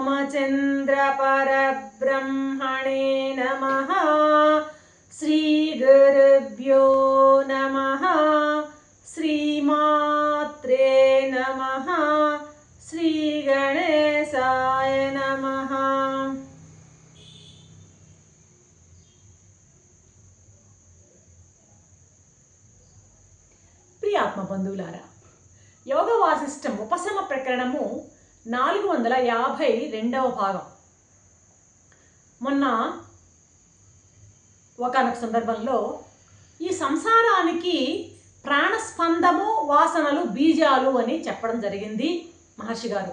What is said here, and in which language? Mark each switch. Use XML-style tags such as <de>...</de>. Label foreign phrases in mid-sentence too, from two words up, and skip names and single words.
<sa>रामचंद्र परब्रह्मणे नमः। श्री गुरुभ्यो नमः। श्रीमात्रे नमः। श्री गणेशाय नमः।</sa> <te>ప్రియాత్మ బంధువులారా, యోగ వాసిష్టం ఉపశమ ప్రకరణము 452వ భాగం. మొన్న ఒకనొక సందర్భంలో ఈ సంసారానికి ప్రాణస్పందము వాసనలు బీజాలు అని చెప్పడం జరిగింది మహర్షి గారు.</te>